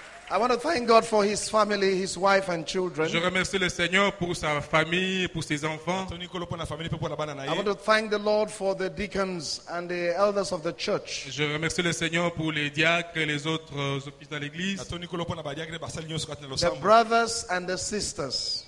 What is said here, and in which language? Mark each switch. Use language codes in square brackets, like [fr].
[en] I want to thank God for his family, his wife and children. [fr] Je remercie le Seigneur pour sa famille, pour ses enfants. [en] I want to thank the Lord for the deacons and the elders of the church. [fr] Je remercie le Seigneur pour les diacres et les autres offices dans l'église. [en] The brothers and the sisters.